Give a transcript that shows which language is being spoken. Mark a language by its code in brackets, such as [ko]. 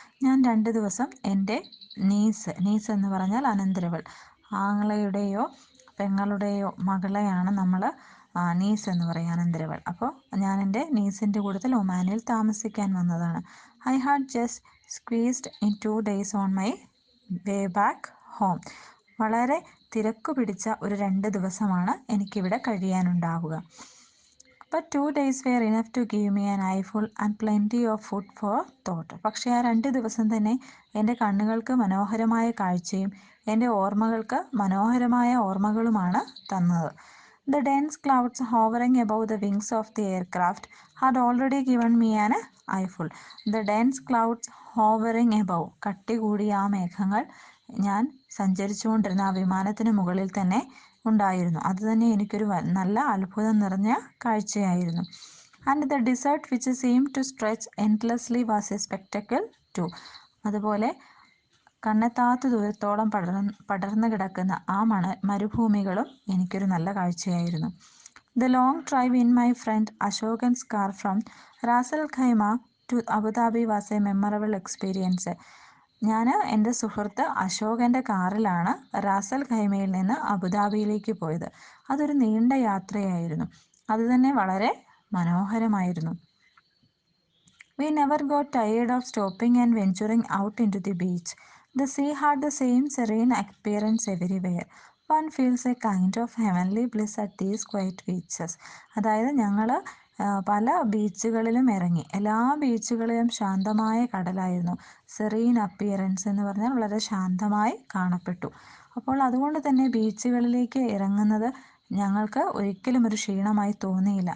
[ml] ഞാൻ 2 ദിവസം എൻ്റെ നീസ് എന്ന് പറഞ്ഞാൽ അനന്തരവൾ, ആങ്ങളയുടെയോ പെങ്ങളുടെയോ മകളെയാണ് നമ്മൾ നീസ് എന്ന് പറയുക, അനന്തരവൾ. അപ്പോൾ ഞാൻ എൻ്റെ നീസിൻ്റെ കൂട്ടത്തിൽ ഒമാനിൽ താമസിക്കാൻ വന്നതാണ്. [en] I had just squeezed in 2 days on my way back home. [ml] വളരെ തിരക്കു പിടിച്ച ഒരു 2 ദിവസമാണ് എനിക്കിവിടെ കഴിയാനുണ്ടാവുക. [en] But 2 days were enough to give me an eyeful and plenty of food for thought. [ml] പക്ഷേ ആ 2 ദിവസം തന്നെ എൻ്റെ കണ്ണുകൾക്ക് മനോഹരമായ കാഴ്ചയും എൻ്റെ ഓർമ്മകൾക്ക് മനോഹരമായ ഓർമ്മകളുമാണ് തന്നത്. [en] The dense clouds hovering above the wings of the aircraft had already given me an eyeful. The dense clouds hovering above. [ml] കട്ടി കൂടിയ ആ മേഘങ്ങൾ ഞാൻ സഞ്ചരിച്ചുകൊണ്ടിരുന്ന ആ വിമാനത്തിന് മുകളിൽ തന്നെ ഉണ്ടായിരുന്നു. അതുതന്നെ എനിക്കൊരു നല്ല അത്ഭുതം നിറഞ്ഞ കാഴ്ചയായിരുന്നു. [en] And the desert which seemed to stretch endlessly was a spectacle too. [ml] അതുപോലെ കണ്ണെത്താത്ത ദൂരത്തോളം പടർന്നു കിടക്കുന്ന ആ മരുഭൂമികളും എനിക്കൊരു നല്ല കാഴ്ചയായിരുന്നു. [en] The long drive in my friend Ashokan's car from Ras al Khaimah to Abu Dhabi was a memorable experience. [ml] ഞാൻ എൻ്റെ സുഹൃത്ത് അശോകൻ്റെ കാറിലാണ് റാസൽ ഖൈമയിൽ നിന്ന് അബുദാബിയിലേക്ക് പോയത്. അതൊരു നീണ്ട യാത്രയായിരുന്നു. അതുതന്നെ വളരെ മനോഹരമായിരുന്നു. [en] We never got tired of stopping and venturing out into the beach. The sea had the same serene appearance everywhere. One feels a kind of heavenly bliss at these quiet beaches. [ml] അതായത് ഞങ്ങൾ പല ബീച്ചുകളിലും ഇറങ്ങി. എല്ലാ ബീച്ചുകളിലും ശാന്തമായ കടലായിരുന്നു. [en] serene appearance [ml] എന്ന് പറഞ്ഞാൽ വളരെ ശാന്തമായി കാണപ്പെട്ടു. അപ്പോൾ അതുകൊണ്ട് തന്നെ ബീച്ചുകളിലേക്ക് ഇറങ്ങുന്നത് ഞങ്ങൾക്ക് ഒരിക്കലും ഒരു ക്ഷീണമായി തോന്നിയില്ല.